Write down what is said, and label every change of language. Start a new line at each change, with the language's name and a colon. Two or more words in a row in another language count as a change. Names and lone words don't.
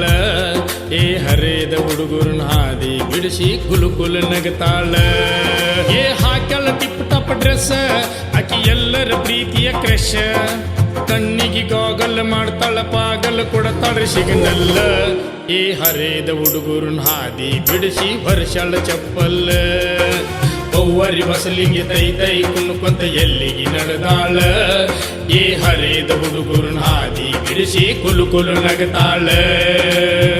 Kannada: ಏ ಹರೇದ ಹುಡುಗರನ್ನ ಹಾದಿ ಬಿಡಿಸಿ ಕುಲು ಕುಲು ನಗತಾಳ ಹಾಕಲ್ಲ ಟಿಪ್
English: top dress
Kannada: ಆಕಿ ಎಲ್ಲರ ಪ್ರೀತಿಯ ಕ್ರಶ್ ಕಣ್ಣಿಗೆ ಗಾಗಲ್ ಮಾಡ್ತಾಳ ಪಾಗಲ್ ಕೊಡತಾಳ ಸಿಗ್ನಲ್ಲ ಹರೇದ ಹುಡುಗರನ್ ಹಾದಿ ಬಿಡಿಸಿ ವರ್ಷಳ ಚಪ್ಪಲ್ಲ ಅವ್ವರಿ ಬಸಲಿಗೆ ತೈ ತೈ ಕುಣ್ಕೊಂತ ಎಲ್ಲಿಗೆ ನಡೆದಾಳ ಹರೇದ ಹುಡುಗರನ್ ಹಾದಿ ಬಿಡಿಸಿ ಕುಲು ಕುಲು ನಗತಾಳ